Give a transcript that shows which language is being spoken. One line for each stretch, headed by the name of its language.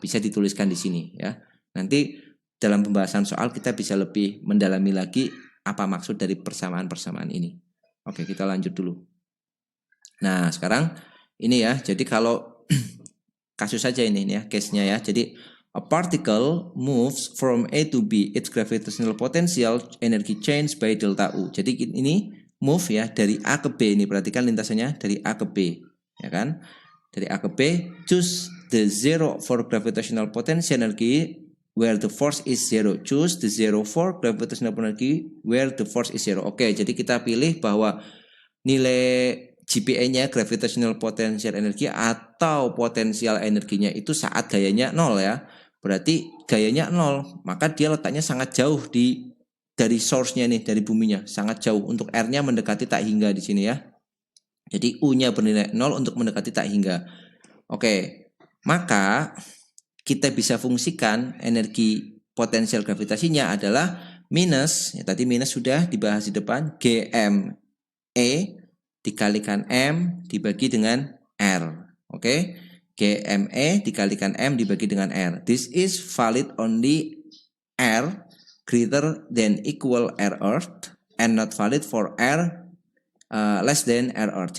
Indonesian: Bisa dituliskan di sini ya. Nanti dalam pembahasan soal kita bisa lebih mendalami lagi apa maksud dari persamaan-persamaan ini. Oke, kita lanjut dulu. Nah, sekarang ini ya. Jadi kalau kasus saja ini ya, case-nya ya. Jadi
English: a particle moves from A to B. Its gravitational potential energy change by delta U.
Indonesian: Jadi ini move ya dari A ke B. Ini perhatikan lintasannya dari A ke B, ya kan? Dari A ke B,
English: choose the zero for gravitational potential energy where the force is zero. Choose the zero for gravitational energy where the force is zero.
Indonesian: Oke, jadi kita pilih bahwa nilai GPA-nya
English: gravitational potential energy
Indonesian: atau potensial energinya itu saat gayanya 0 ya. Berarti gayanya 0, maka dia letaknya sangat jauh dari source-nya nih, dari buminya, sangat jauh. Untuk R-nya mendekati tak hingga di sini ya. Jadi U-nya bernilai 0 untuk mendekati tak hingga. Oke, maka kita bisa fungsikan energi potensial gravitasinya adalah minus, ya tadi minus sudah dibahas di depan, GME dikalikan M dibagi dengan R. Oke, GME dikalikan M dibagi dengan R.
English: This is valid only R greater than equal R Earth and not valid for R less than R Earth.